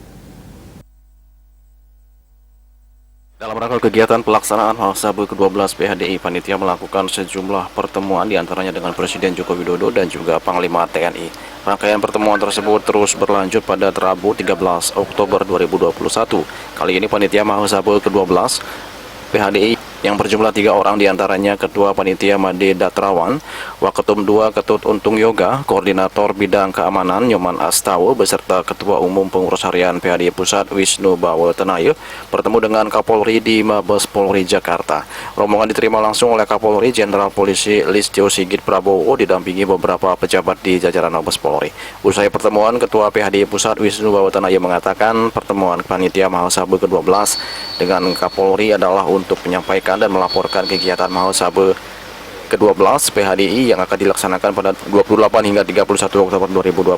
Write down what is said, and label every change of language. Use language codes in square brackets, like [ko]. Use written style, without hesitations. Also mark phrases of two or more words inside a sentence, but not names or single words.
[id] Dalam rangka kegiatan pelaksanaan Mahasabha ke-12 PHDI, Panitia melakukan sejumlah pertemuan diantaranya dengan Presiden Joko Widodo dan juga Panglima TNI. Rangkaian pertemuan tersebut terus berlanjut pada Rabu 13 Oktober 2021. Kali ini Panitia Mahasabha ke-12 PHDI yang berjumlah 3 orang diantaranya Ketua Panitia Made Datrawan, Waketum 2 Ketut Untung Yoga, Koordinator Bidang Keamanan Nyoman Astawa beserta Ketua Umum Pengurus Harian PHDI Pusat Wisnu Bawatanaya bertemu dengan Kapolri di Mabes Polri Jakarta. Rombongan diterima langsung oleh Kapolri Jenderal Polisi Listio Sigit Prabowo didampingi beberapa pejabat di jajaran Mabes Polri. Usai pertemuan, Ketua PHDI Pusat Wisnu Bawatanaya mengatakan pertemuan Panitia Mahasabha ke-12 dengan Kapolri adalah untuk menyampaikan dan melaporkan kegiatan Mahasabha ke-12 PHDI yang akan dilaksanakan pada 28 hingga 31 Oktober 2021.